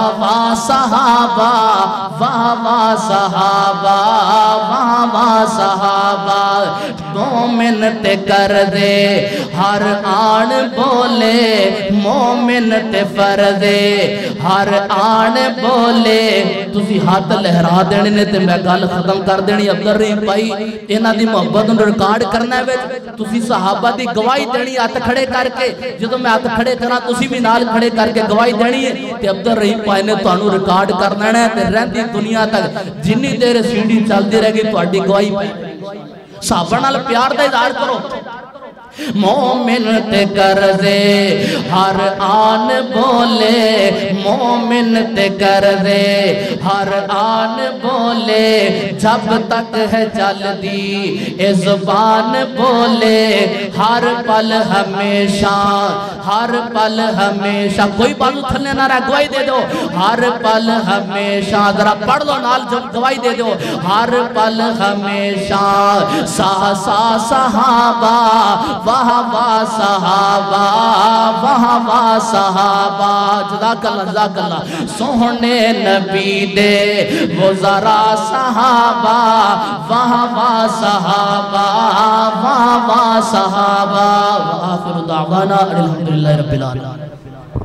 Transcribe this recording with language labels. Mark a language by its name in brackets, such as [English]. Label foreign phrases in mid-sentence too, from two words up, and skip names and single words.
[Punjabi] واہ صحابہ واہ واہ صحابہ واہ واہ صحابہ مومن تے کر دے ہر آن بولے مومن تے فر دے ہر آن بولے تسی ہاتھ لہرا دینے نے تے میں گل ختم کر دینی عبد الرحیم بھائی انہاں دی محبت نوں ریکارڈ کرنا ہے تسی صحابہ دی گواہی دینی ہاتھ کھڑے کر کے جدوں میں ہاتھ کھڑے کراں تسی بھی نال کھڑے کر کے گواہی دینی ہے تے عبد الرحیم بھائی نے تانوں ریکارڈ کرنا ہے تے رہندی دنیا تک جنی دیر سیڑھی چلدی رہے گی تہاڈی گواہی صحابہ نال پیار دا اظہار کرو مومن تے کر دے ہر آن بولے مومن تے کر دے ہر آن بولے جب تک ہے چل دی اے زبان بولے ہر پل ہمیشہ کوئی بازو تھلنے نہ رہا گواہی دے دو ہر پل ہمیشہ ذرا پڑھ لو نال جب گواہی دے دو ہر پل ہمیشہ سا سا صحابہ واہ واہ صحابہ واہ واہ صحابہ [Arabic] جزاک اللہ [Punjabi] سونے نبی دے وہ ذرا صحابہ واہ واہ صحابہ واہ واہ صحابہ [Arabic] وآخر دعوانا الحمدللہ رب العالمین